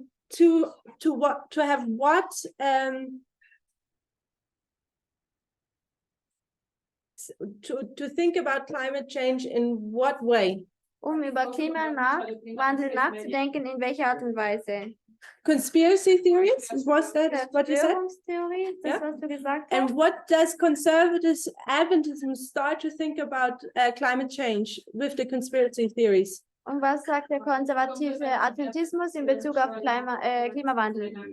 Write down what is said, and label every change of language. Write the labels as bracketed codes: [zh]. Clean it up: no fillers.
[en] to have what to think about climate change in what way? [de] über Klimawandel nachzudenken, in welcher Art und Weise. [en] Conspiracy theories? Was that what you said? [de] Verschwörungstheorie, ist das, Ja. was du gesagt [en] And [de] hast? [en] what does conservative Adventism start to think about climate change with the conspiracy theories? [de] Und was sagt der konservative Adventismus in Bezug auf Klimawandel?